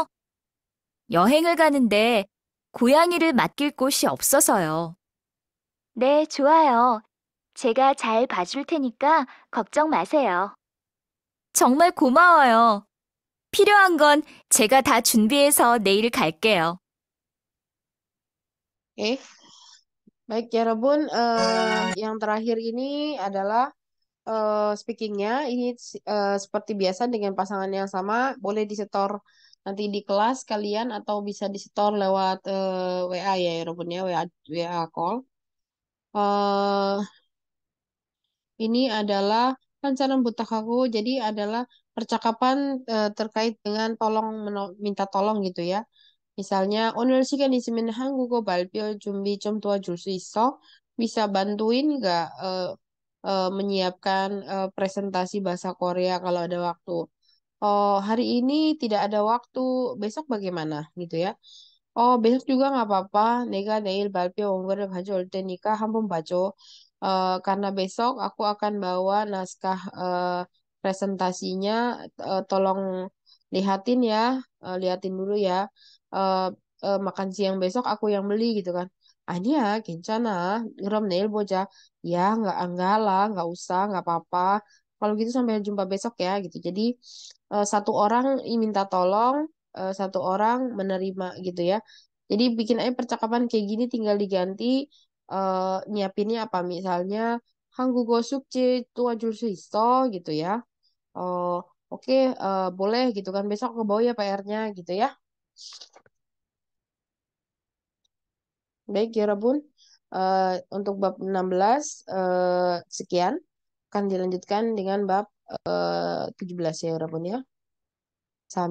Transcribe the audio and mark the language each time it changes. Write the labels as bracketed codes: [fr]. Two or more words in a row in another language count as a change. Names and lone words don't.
[ko] 여행을 가는데 고양이를 맡길 곳이 없어서요. 네, 좋아요. 제가 잘 봐줄 테니까 걱정 마세요. 정말 고마워요. 필요한 건 제가 다 준비해서 내일 갈게요. [id] Oke, baik ya Robun. Yang terakhir ini adalah speakingnya. Ini seperti biasa dengan pasangan yang sama. Boleh disetor nanti di kelas kalian atau bisa disetor lewat WA ya Robun ya, WA call. eh ini adalah rencana butak aku. Jadi adalah percakapan terkait dengan minta tolong gitu ya. [ko] misalnya 오늘 시간 있으면 한국어 발표 준비 좀 도와줄 수 있어? [id] bisa bantuin nggak menyiapkan presentasi bahasa Korea kalau ada waktu? Oh, hari ini tidak ada waktu, besok bagaimana gitu ya? Oh, besok juga nggak apa-apa. [ko] 내가 내일 발표 원고를 가져올 테니까 한번 봐줘. [id] Karena besok aku akan bawa naskah presentasinya. Tolong lihatin ya, lihatin dulu ya. Eh, Makan siang besok aku yang beli gitu kan. [ko] Adia, 괜찮아. 그럼 내일 보자. [id] Ya, enggak lah, nggak usah, nggak apa-apa. Kalau gitu sampai jumpa besok ya gitu. Jadi satu orang minta tolong, satu orang menerima gitu ya. Jadi bikin aja percakapan kayak gini tinggal diganti nyiapinnya apa misalnya [ko] 한국어 숙제 도와줄 수 있어 [id] gitu ya. Oh, oke, boleh gitu kan besok ke bawah ya PR-nya gitu ya. Baik ya Rabun. Untuk bab 16 sekian akan dilanjutkan dengan bab 17 ya Rabun ya.